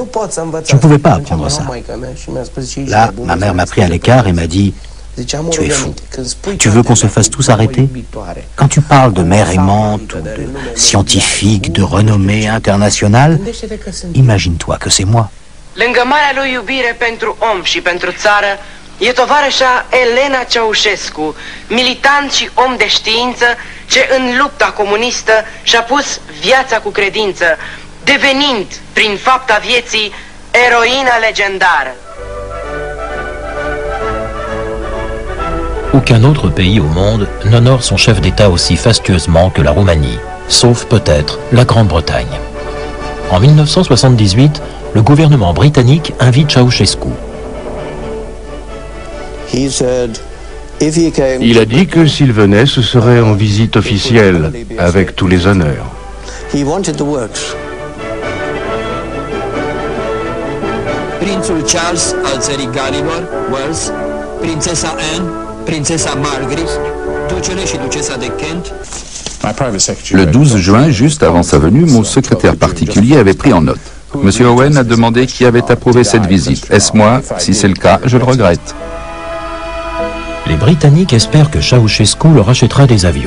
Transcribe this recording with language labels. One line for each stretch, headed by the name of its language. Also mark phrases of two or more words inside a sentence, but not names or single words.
French: Je ne pouvais pas apprendre ça. Là, ma mère m'a pris à l'écart et m'a dit: tu es fou. Tu veux qu'on se fasse tous arrêter? Quand tu parles de mère aimante ou de scientifique de renommée internationale, imagine-toi que c'est moi.
Romanian: Lângă marea lui iubire pentru om și pentru țară, e tovarășa Elena Ceaușescu, militant și om de știință, ce în lupta comunistă și-a pus viața cu credință, devenind, prin fapta vieții, eroina legendară.
French: Aucun autre pays au monde n'honore son chef d'État aussi fastueusement que la Roumanie, sauf peut-être la Grande-Bretagne. En 1978, le gouvernement britannique invite Ceausescu. Il a dit que s'il venait, ce serait en visite officielle, avec tous les honneurs.
Romanian: Prințul Charles al țării Galilor, Wales, prințesa Anne, prințesa Margaret, ducele și ducesa de Kent.
French: Le 12 juin, juste avant sa venue, mon secrétaire particulier avait pris en note. Monsieur Owen a demandé qui avait approuvé cette visite. Est-ce moi? Si c'est le cas, je le regrette. Les Britanniques espèrent que Ceausescu leur achètera des avions.